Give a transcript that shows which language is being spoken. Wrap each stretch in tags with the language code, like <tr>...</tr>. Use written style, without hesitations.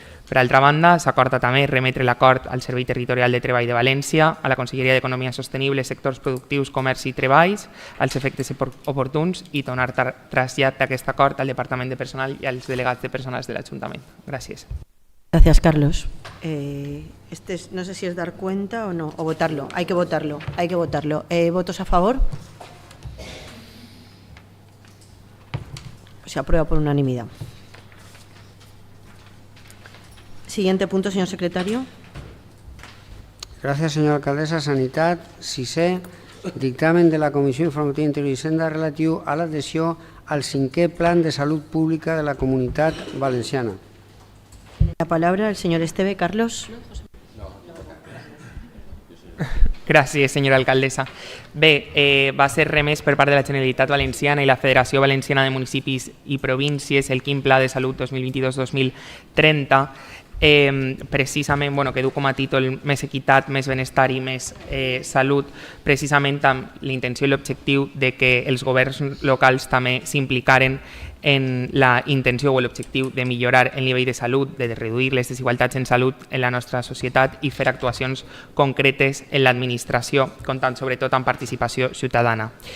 <ca>Per altra banda, s'acorda també remetre l'acord al Servei Territorial de Treball de València, a la Conselleria d'Economia Sostenible, Sectors Productius, Comerç i Treballs, als efectes oportuns, i donar trasllat d'aquest acord al Departament de Personal i als delegats de personal de l'Ajuntament. Gràcies.</ca> <es>Gracias, Carlos. No sé si es dar cuenta o no, o votarlo. Hay que votarlo. ¿Votos a favor? Se aprueba por unanimidad. Siguiente punto, señor secretario.</es> <ca>Gràcies, senyora alcaldessa. Sanitat, sisè, dictamen de la Comissió Informativa d'Interior i Hisenda relatiu a l'adhesió al 5è Plan de Salut Pública de la Comunitat Valenciana.</ca> <es>La palabra el señor Esteve Carlos.</es> <ca>Gràcies, senyora alcaldessa. Bé, va ser remès per part de la Generalitat Valenciana i la Federació Valenciana de Municipis i Províncies el quin Pla de Salut 2022-2030, precisament, que du com a títol més equitat, més benestar i més salut, precisament amb la intenció i l'objectiu de que els governs locals també s'implicaran en la intenció o l'objectiu de millorar el nivell de salut, de reduir les desigualtats en salut en la nostra societat i fer actuacions concretes en l'administració, comptant sobretot amb participació ciutadana.</ca>